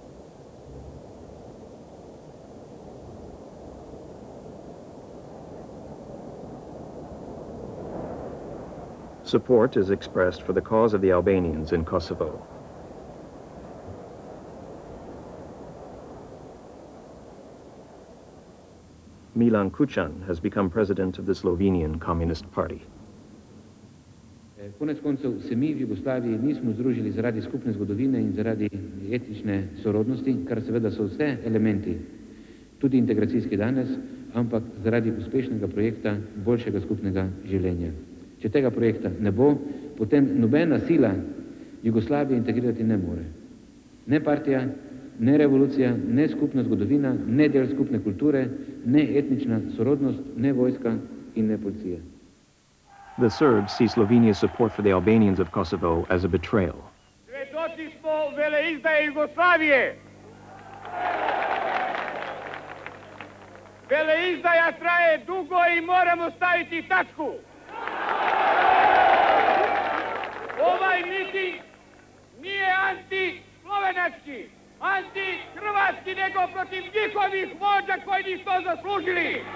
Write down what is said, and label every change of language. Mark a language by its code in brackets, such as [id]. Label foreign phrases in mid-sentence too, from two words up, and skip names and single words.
[en] Support is expressed for the cause of the Albanians in Kosovo. Milan Kucan has become president of the Slovenian Communist Party. [sl] Konec koncev se mi v Jugoslaviji nismo združili zaradi skupne zgodovine in zaradi etnične sorodnosti, kar seveda so vse elementi, tudi integracijski danes, ampak zaradi uspešnega projekta boljšega skupnega življenja. Če tega projekta ne bo, potem nobena sila Jugoslavije integrirati ne more. Ne partija, ne revolucija, ne skupna zgodovina, ne del skupne kulture, ne etnična sorodnost, ne vojska in ne policija. [en] The Serbs see Slovenia's support for the Albanians of Kosovo as a betrayal. [sr] Svjedoci smo veleizdaje Jugoslavije. Veleizdaja traje dugo i moramo staviti tačku. Ovaj miting nije anti-slovenački, anti-hrvatski, nego protiv njihovih vođa koji nisu to zaslužili.